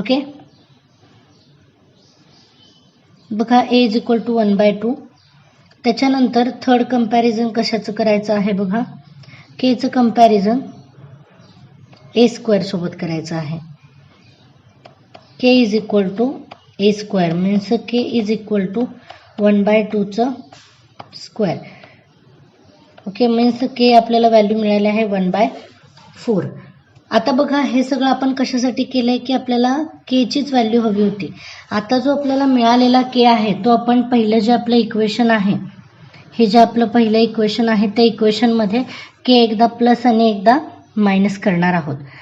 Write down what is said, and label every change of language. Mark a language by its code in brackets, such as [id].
[en] Okay, बघा a is equal to 1/2. [mr] त्याच्यानंतर third comparison कशाचं करायचं आहे बघा, केचं कंपॅरिझन ए स्क्वेअर सोबत करायचं आहे. [en] K is equal to A square means K is equal to 1/2चं square. [mr] Okay, means के आपल्याला व्हॅल्यू मिळाली आहे 1/4. आता बघा हे सगळं आपण कशासाठी केलंय की आपल्याला के चीच व्हॅल्यू हवी होती. आता जो आपल्याला मिळालेला के आहे तो आपण पहिलं जे आपलं इक्वेशन आहे, हे जे आपलं पहिलं इक्वेशन आहे त्या इक्वेशनमध्ये के एकदा प्लस आणि एकदा मायनस करणार आहोत.